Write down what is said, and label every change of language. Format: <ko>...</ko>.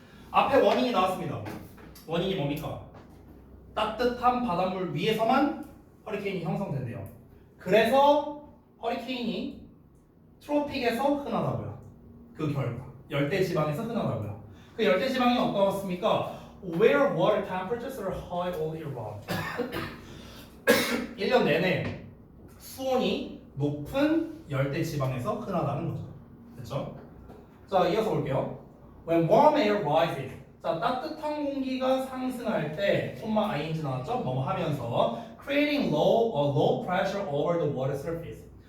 <ko>앞에 원인이 나왔습니다. 원인이 뭡니까? 따뜻한 바닷물 위에서만 허리케인이 형성된대요. 그래서 허리케인이 트로픽에서 흔하다고요. 그 결과 열대 지방에서 흔하다고요. 그 열대 지방이 어떠했습니까?</ko> <en>Where water temperatures are high all year round.</en> <ko>1년 내내 수온이 높은 열대 지방에서 흔하다는 거죠. 됐죠? 자, 이어서 볼게요.</ko> <en>When warm air rises.</en> <ko>자, 따뜻한 공기가 상승할 때 콤마 ing 나왔죠? 뭐뭐 하면서</ko> <en>creating low pressure over the water surface.</en>